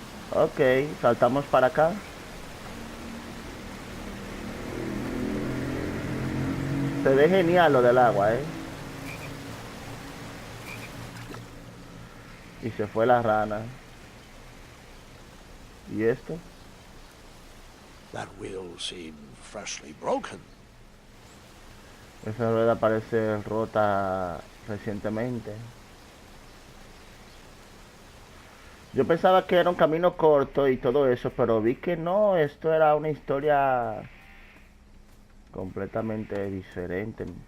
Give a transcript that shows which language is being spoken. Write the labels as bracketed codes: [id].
[es] Ok, saltamos para acá. Se ve genial lo del agua, Y se fue la rana. ¿Y esto? [en] That wheel seemed freshly broken. [es] Esa rueda parece rota recientemente. Yo pensaba que era un camino corto y todo eso, pero vi que no, esto era una historia completamente diferente.